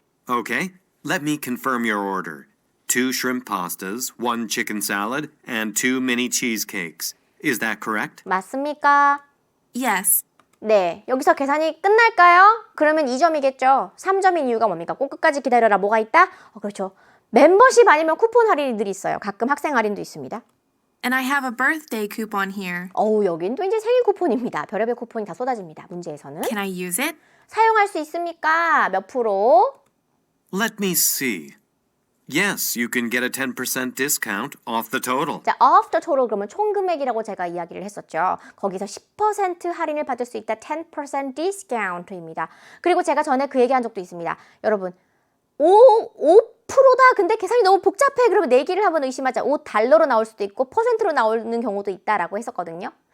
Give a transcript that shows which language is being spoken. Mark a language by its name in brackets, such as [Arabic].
[English] Okay, let me confirm your order. 2 shrimp pastas, 1 chicken salad, and 2 mini cheesecakes. Is that correct? [Korean] 맞습니까? [English] Yes. [Korean] 네, 여기서 계산이 끝날까요? 그러면 2점이겠죠. 3점인 이유가 뭡니까? 꼭 끝까지 기다려라. 뭐가 있다? 그렇죠. 멤버십 아니면 쿠폰 할인들이 있어요. 가끔 학생 할인도 있습니다. [English] And I have a birthday coupon here. [Korean] 여긴 또 이제 생일 쿠폰입니다. 별의별 쿠폰이 다 쏟아집니다. 문제에서는. [English] Can I use it? [Korean] 사용할 수 있습니까? 몇 프로? [English] Let me see. Yes, you can get a 10% discount off the total. [Korean] 자, [English] off the total [Korean] 그러면 총 금액이라고 제가 이야기를 했었죠. 거기서 10% 할인을 받을 수 있다. 10% discount입니다. 그리고 제가 전에 그 얘기한 적도 있습니다. 여러분, 5%다. 근데 계산이 너무 복잡해. 그러면 내기를 한번 의심하자. $5로 나올 수도 있고 퍼센트로 나오는 경우도 있다라고 했었거든요.